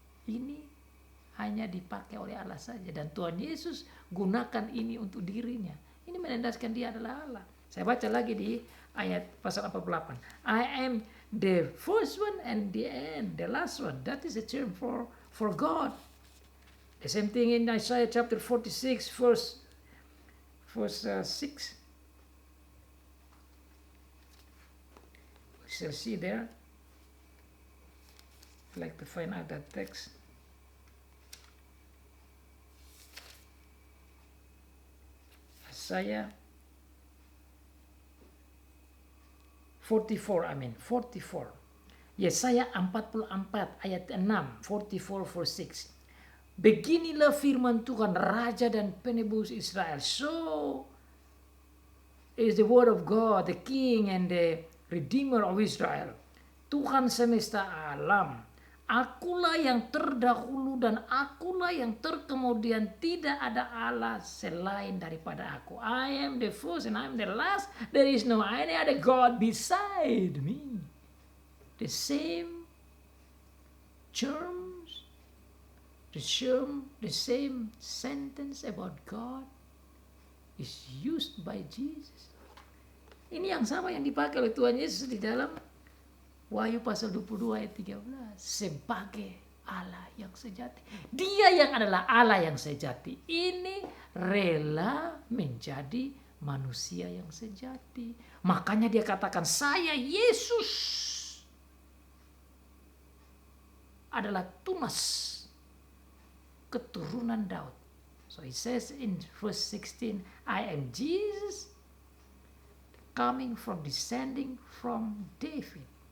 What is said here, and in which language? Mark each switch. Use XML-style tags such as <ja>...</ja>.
<id>Ini hanya dipakai oleh Allah saja, dan Tuhan Yesus gunakan ini untuk dirinya. Ini menandaskan dia adalah Allah. Saya baca lagi di ayat pasal 48.</id> <en>I am the first one and the end, the last one. That is a term for God. The same thing in Isaiah chapter 46 verse 6. We shall see there. I'd like to find out that text. Isaiah 44.</en> <id>Yesaya 44 ayat 6, 44</id> <en>verse 6.</en> <id>Beginilah firman Tuhan, Raja dan Penebus Israel.</id> <en>So is the word of God, the King and the Redeemer of Israel.</en> <id>Tuhan semesta alam. Akulah yang terdahulu dan akulah yang terkemudian. Tidak ada Allah selain daripada aku.</id> <en>I am the first and I am the last. There is no any other God beside me. The same terms, the same sentence about God is used by Jesus.</en> <id>Ini yang sama yang dipakai oleh Tuhan Yesus di dalam Wahyu pasal 22 ayat 13 sebagai Allah yang sejati. Dia yang adalah Allah yang sejati ini rela menjadi manusia yang sejati. Makanya dia katakan, saya Yesus adalah tunas keturunan Daud.</id> <en>So he says in verse 16, I am Jesus descending from David.</en>